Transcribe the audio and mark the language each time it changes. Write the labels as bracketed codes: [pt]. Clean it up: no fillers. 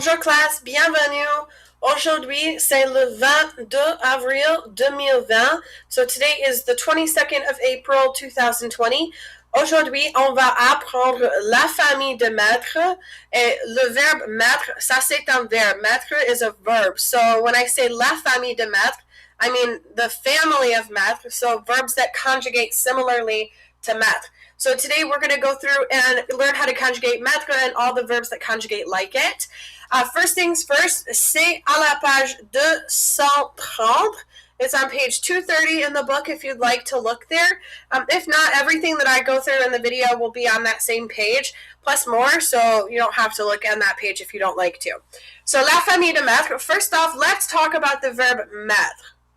[fr] Bonjour classe, bienvenue. Aujourd'hui, c'est le 22 avril 2020. [en] So today is the 22nd of April 2020. [fr] Aujourd'hui, on va apprendre la famille de mettre. Et le verbe mettre, ça c'est un verbe. [en] Mettre is a verb. So when I say [fr] la famille de mettre, [en] I mean the family of mettre. So verbs that conjugate similarly to mettre. So today we're going to go through and learn how to conjugate mettre and all the verbs that conjugate like it. First things first, [fr] c'est à la page 230. [en] It's on page 230 in the book if you'd like to look there. If not, everything that I go through in the video will be on that same page, plus more, so you don't have to look on that page if you don't like to. So, [fr] la famille de mettre. [en] First off, let's talk about the verb mettre.